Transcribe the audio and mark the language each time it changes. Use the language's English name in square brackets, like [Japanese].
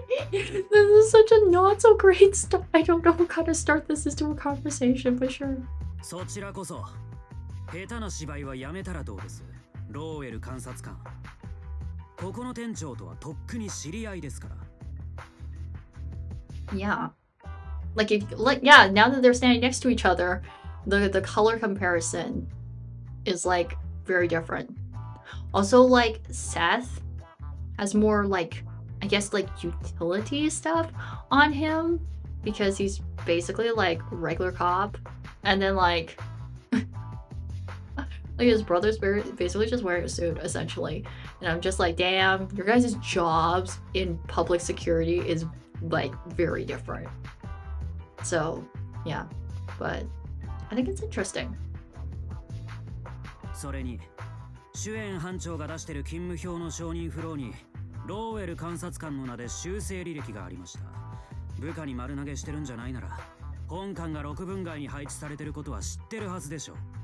[English] This is such a not so great start. I don't know what kind of start this is to a conversation, but sure. [Japanese] そちらこそ下手な芝居はやめたらどうです、ローエル監察官。ここの店長とはとっくに知り合いですから。 [English] Yeah. Yeah, now that they're standing next to each other, the color comparison is like very different. Also, like Seth has more like, I guess like utility stuff on him because he's basically like regular cop, and then like his brother's basically just wearing a suit essentially, and I'm just like, damn, your guys' jobs in public security is like very different. So yeah, but I think it's interesting. [Japanese] それに主演班長が出してる勤務表の承認フローにローウェル監察官の名で修正履歴がありました。部下に丸投げしてるんじゃないなら本官が6分外に配置されてることは知ってるはずでしょう。